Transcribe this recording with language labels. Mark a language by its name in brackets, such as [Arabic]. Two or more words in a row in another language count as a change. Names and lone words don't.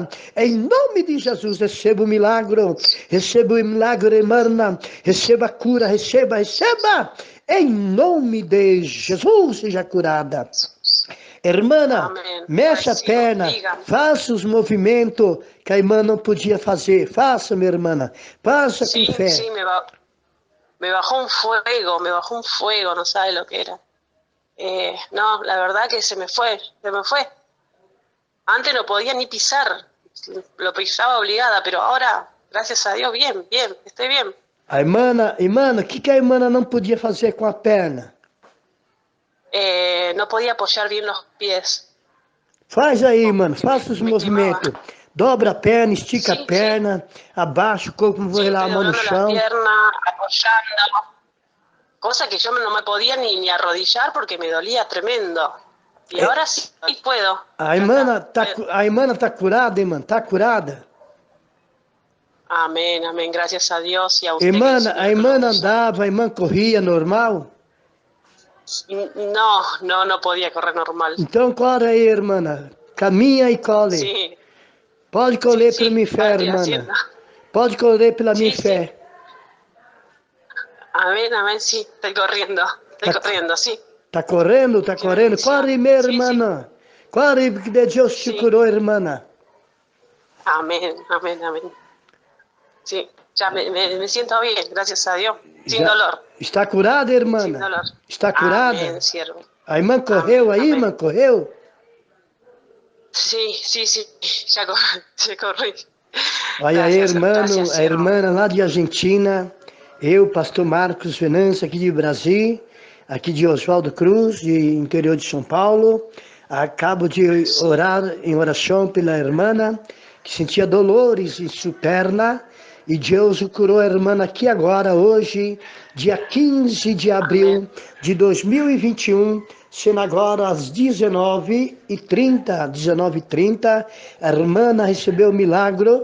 [Portuguese] Em nome de Jesus, receba o milagre, irmã, receba a cura, receba. Em nome de Jesus, seja curada. Irmã, [Spanish] Amén. [Portuguese] mexa a [Spanish] Recibo. [Portuguese] perna, [Spanish] Dígame. [Portuguese] faça os movimentos que a irmã não podia fazer. Faça, minha irmã, faça com [Spanish] Sí, [Portuguese] fé. [Spanish] sí, me bajó un fuego, no sabe lo que era. No, la verdad que se me fue. Antes no podía ni pisar, lo pisaba obligada, pero ahora, gracias a Dios, bien, estoy bien. [Portuguese] A irmã, o que a irmã não podia fazer com a perna? [Spanish] No podía apoyar bien los pies, [Portuguese] Faz aí, mano, faça os [Spanish] me quemaba. [Portuguese] movimentos. Dobra a perna, estica a [Spanish] Sí, [Portuguese] perna, abaixa o corpo, não vou [Spanish] sí, [Portuguese] relar a [Spanish] estoy [Portuguese] mão no [Spanish] doblando las [Portuguese] chão. [Spanish] piernas, apoyando, cosa que yo no me podía ni arrodillar porque me dolía tremendo. Y [Portuguese] É, [Spanish] ahora sí puedo. [Portuguese] a [Spanish] Ya está. [Portuguese] irmã tá curada, irmã? Tá curada? [Spanish] Amén, amén. Gracias a Dios y a usted, que el [Portuguese] A [Spanish] Señor [Portuguese] irmã [Spanish] lo usa. [Portuguese] andava, a irmã corria normal? [Spanish] No, no, no podía correr normal. [Portuguese] Então corre aí, irmã. Caminha e colhe. [Spanish] Sí, [Portuguese] Pode [Spanish] sí, [Portuguese] colher pela [Spanish] sí, [Portuguese] minha fé, [Spanish] estoy [Portuguese] irmã. [Spanish] haciendo. [Portuguese] Pode colher pela minha [Spanish] Sí, sí. [Portuguese] fé. [Spanish] Amén, amén, sí. Estoy corriendo, sí. [Portuguese] Tá correndo, tá [Spanish] Qué [Portuguese] correndo. [Spanish] bendición. [Portuguese] Corre, minha [Spanish] Sí, sí, [Portuguese] irmã. Corre, porque Deus te [Spanish] sí. [Portuguese] curou, irmã. [Spanish] Amén, amén, amén. Sí, ya me siento bien, gracias a Dios. Sin [Portuguese] Já [Spanish] dolor, [Portuguese] está curada, irmã? [Spanish] sin dolor. [Portuguese] Está curada? [Spanish] Amén, siervo. [Portuguese] A irmã correu [Spanish] Amén, [Portuguese] aí, [Spanish] amén. [Portuguese] irmã? Correu? [Spanish] Sí, sí, sí, ya, ya corrí. [Portuguese] Olha aí, [Spanish] Gracias, gracias, [Portuguese] a [Spanish] siervo. [Portuguese] irmã lá de Argentina, eu, pastor Marcos Venâncio, aqui de Brasil, aqui de Oswaldo Cruz, de interior de São Paulo. Acabo de orar em oração pela irmã, que sentia dolores em sua perna, e Deus o curou a irmã aqui agora, hoje, dia 15 de abril de 2021, sendo agora às 19h30, a irmã recebeu o milagre.